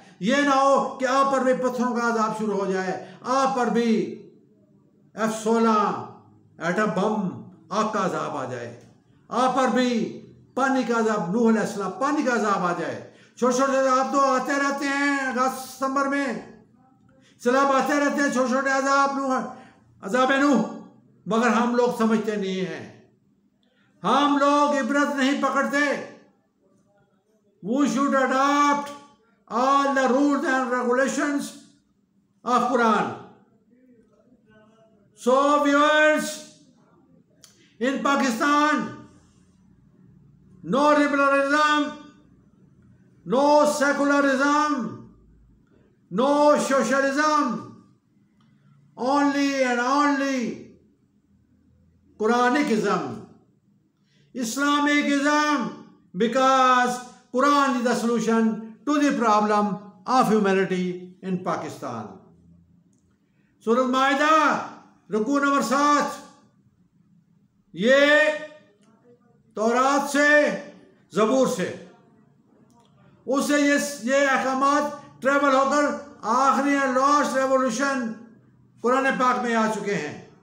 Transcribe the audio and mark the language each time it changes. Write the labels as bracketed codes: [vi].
[ur] یہ نہ ہو کہ آپ پر بھی پتھروں کا عذاب شروع ہو جائے، آپ پر بھی F-16 ایٹم بم آگ کا عذاب آ جائے، آپ پر بھی پانی کا عذاب، نوح علیہ السلام پانی کا عذاب آ جائے. چھوٹے چھوٹے عذاب تو آتے رہتے ہیں، اگست ستمبر میں سیلاب آتے رہتے ہیں، چھوٹے چھوٹے عذاب نوح، مگر ہم لوگ سمجھتے نہیں ہیں، ہم لوگ عبرت نہیں پکڑتے. [en] We should adopt all the rules and regulations of Quran. So viewers, in Pakistan, no liberalism, no secularism, no socialism, only and only Quranism, Islamicism, because Quran is the solution to the problem of humanity in Pakistan. [ur] سورۃ مائدہ رکوع number 7، یہ تورات سے، زبور سے، اس سے یہ احکامات ٹریول ہو کر آخری لاسٹ ریولوشن قرآن پاک میں آ چکے ہیں.